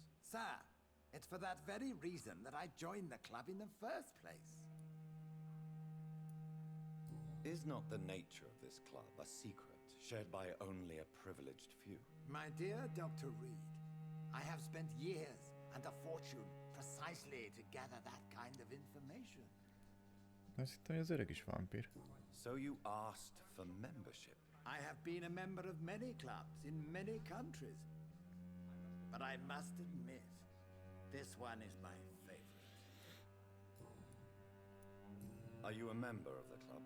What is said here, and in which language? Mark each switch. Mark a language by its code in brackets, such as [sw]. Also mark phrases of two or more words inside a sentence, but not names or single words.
[en] Sir, it's for that very reason that I joined the club in the first place. Is not the nature of this club a secret shared by only a privileged few? My dear Dr. Reed, I have spent years and a fortune precisely to gather that kind of information. [hu] Azt hittem, hogy az öreg is vámpír. [en] So you asked for membership? I have been a member of many clubs in many countries. But I must admit, this one is my favorite. Are you a member of the club?